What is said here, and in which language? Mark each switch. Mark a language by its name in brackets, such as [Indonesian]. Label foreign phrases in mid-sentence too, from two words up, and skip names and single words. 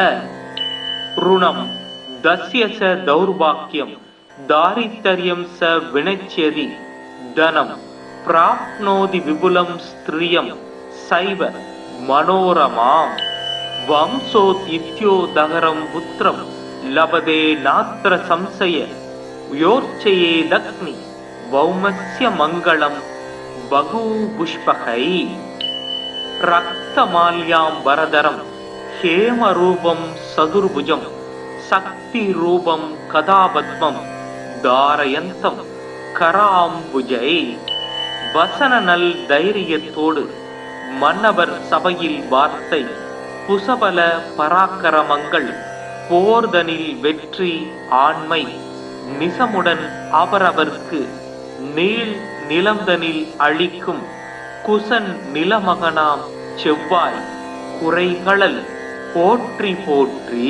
[Sanskrit] ऋणं दस्य स दौर्भाग्यं दारिद्र्यं स विनश्यति धनं प्राप्नोति विपुलं स्त्रियं सैव मनोरमाम् वंशोत्थित्योदहरं पुत्रं लभते नात्र संशय योर्चयेदग्नि भौमस्य मङ्गलं बहुपुष्पकै. रक्तमाल्याम्बरधरं हेम रूपं चतुर्भुजं शक्ति रूपं गदापद्मं धारयन्तं कराम्बुजैः. [Tamil] வசன நல் தைரியத்தோடு மன்னவர் சபையில் வார்த்தை புசபல பராக்கிரமங்கள் போர்தனில் வெற்றி ஆண்மை நிசமுடன் அவரவர்க்கு நீள் நிலந்தனில் அளிக்கும் குசன் நிலமகனாம் செவ்வாய் குறைகளல் போற்றி போற்றி.